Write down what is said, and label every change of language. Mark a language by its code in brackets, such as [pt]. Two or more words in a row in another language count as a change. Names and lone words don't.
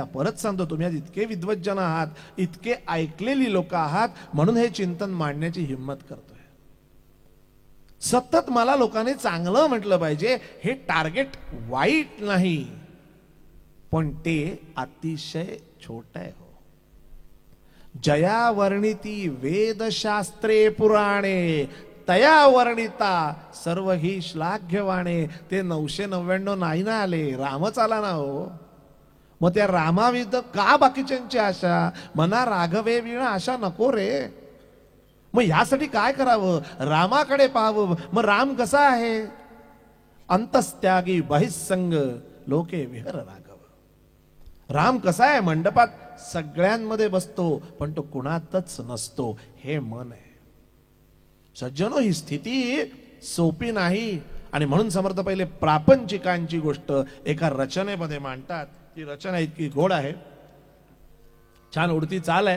[mr] परत सांगतो, तुम्ही आज इतके विद्वज्जन आहात, इतके ऐकलेली लोक आहात, म्हणून हे चिंतन मांडण्याची हिंमत करतोय. सतत मला लोकांनी चांगलं म्हटलं पाहिजे, हे टार्गेट वाईट नाही, पण ते अतिशय छोट आहे हो. जया वर्णिती वेदशास्त्रे पुराणे तया वर्णिता सर्व ही श्लाघ्यवाणे. ते 999 नाही ना आले, रामच आला ना हो. मग त्या रामाविद का बाकीच्यांची आशा? मना राघवे विण आशा नको रे. मग ह्यासाठी काय करावं? रामाकडे पाहावं. मग राम कसा आहे? [sa] अंतस्त्यागी बहिस्संग लोके विहर राघव. [mr] राम कसा आहे? मंडपात सगळ्यांमध्ये बसतो, पण तो कुणातच नसतो. हे मन आहे. सज्जनो, ही स्थिती सोपी नाही. आणि म्हणून समर्थ पहिले प्रापंचिकांची गोष्ट एका रचनेमध्ये मांडतात. ती रचना इतकी गोड आहे, छान उडती चाल आहे.